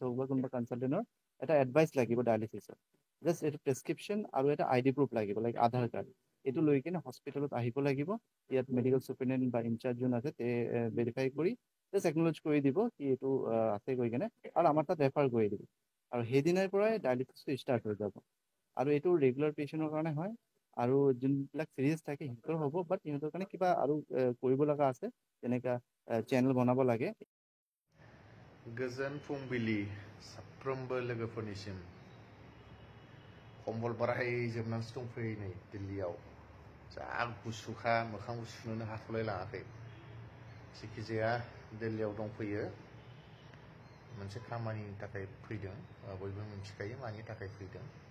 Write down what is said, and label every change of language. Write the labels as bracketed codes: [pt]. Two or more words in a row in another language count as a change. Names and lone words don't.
[as] হওক বা কোনোবা কনচালটেণ্টৰ এটা এডভাইচ লাগিব ডায়ালিচিছৰ জাষ্ট এইটো প্ৰেছক্ৰিপশ্যন আৰু এটা [en] ID proof [as] লাগিব লাইক আধাৰ কাৰ্ড এইটো লৈ কিনে হস্পিটেলত আহিব লাগিব ইয়াত [en] medical superintendent [as] বা ইনচাৰ্জ যোন আছে তে ভেৰিফাই কৰি [en] just acknowledge [as] কৰি দিব কি এইটো আছে গৈ কিনে আৰু আমাৰ তাত ৰেফাৰ কৰি দিব আৰু সেইদিনাৰ পৰাই ডায়ালিচিছটো ষ্টাৰ্ট হৈ যাব আৰু এইটো [en] regular patient [as] কাৰণে হয় আৰু যোনবিলাক চিৰিয়াছ থাকে সিহঁতৰ হ'ব বাট সিহঁতৰ কাৰণে কিবা আৰু কৰিব লগা আছে যেনেকা চেনেল বনাব লাগে [brx] गोजोन फुंबिलि साफ्रोमबो लोगोफोरनिसिम कम्बल बारायजोबनानैसो दंफैयो नै दिल्लीयाव जा गुसुखा मोखांबो सुनोनो हाथ'लाय लाङाखै जिखिजाया दिल्लीयाव दंफैयो मोनसे खामानिनि थाखाय फैदों बयबो मिथिखायो मानि थाखाय फैदों